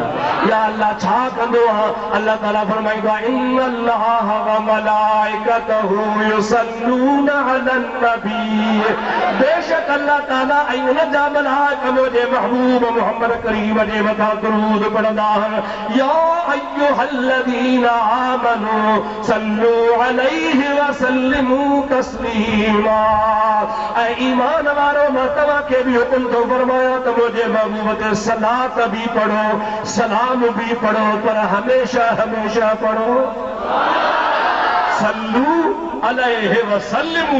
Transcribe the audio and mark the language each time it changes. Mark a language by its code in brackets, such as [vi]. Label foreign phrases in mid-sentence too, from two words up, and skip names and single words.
[sd] या अल्लाह छा कंदो आहे? अल्लाह ताला फरमाईंदो आहे [ar] إن الله وملائكته يصلون على النبي. [sd] बेशक अल्लाह ताला ऐं उन जा मलाइक मुंहिंजे महबूब मुहम्मद करीम जे मथां दुरूद पढ़ंदा आहिनि। [ar] يا أيها الذين آمنوا صلوا عليه وسلموا تسليما. [sd] ऐं ईमान वारो मां तव्हांखे बि हुकुम थो फरमायां त मुझे महबूब ते सलात भी पढ़ो, सलाम भी पढ़ो, पर हमेशा हमेशा पढ़ो [ar] صلوا عليه وسلموا.